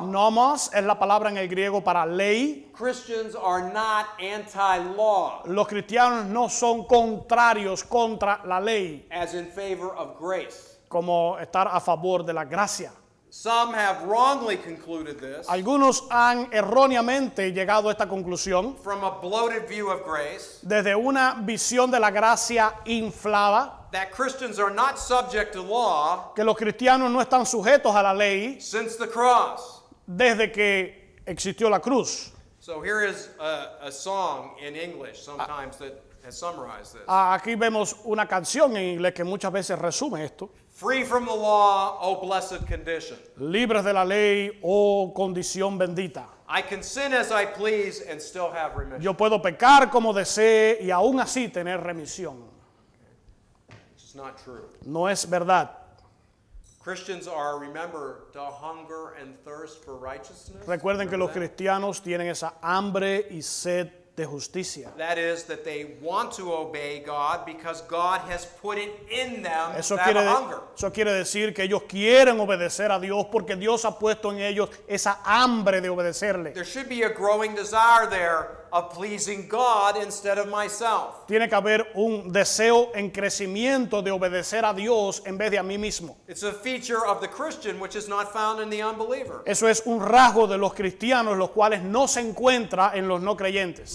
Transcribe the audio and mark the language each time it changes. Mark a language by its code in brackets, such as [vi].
[es] Nomos es la palabra en el griego para ley. [en] Christians are not anti-law, [es] Los cristianos no son contrarios contra la ley, [en] as in favor of grace. [es] como estar a favor de la gracia. [en] Some have wrongly concluded this [es] Algunos han erróneamente llegado a esta conclusión [en] from a bloated view of grace [es] desde una visión de la gracia inflada, [en] that Christians are not subject to law [es] que los cristianos no están sujetos a la ley [en] since the cross. [es] desde que existió la cruz. [en] So here is a song in English sometimes that has summarized this. [es] Aquí vemos una canción en inglés que muchas veces resume esto. [en] Free from the law, oh blessed condition. [es] Libres de la ley, oh condición bendita. [en] I can sin as I please and still have remission. [es] Yo puedo pecar como desee y aún así tener remisión. [en] It's not true. [es] No es verdad. [en] Christians are, remember, to hunger and thirst for righteousness. [es] Recuerden que los [en] Remember that? [es] cristianos tienen esa hambre y sed de justicia. [en] That is, that they want to obey God because God has put it in them [es] Eso [en] to have [es] quiere, [en] a hunger. [es] eso quiere decir que ellos quieren obedecer a Dios porque Dios ha puesto en ellos esa hambre de obedecerle. [en] There should be a growing desire there of pleasing God instead of myself. [es] Tiene que haber un deseo en crecimiento de obedecer a Dios en vez de a mí mismo. [en] It's a feature of the Christian which is not found in the unbeliever. [es] Eso es un rasgo de los cristianos, los cuales no se encuentra en los no creyentes.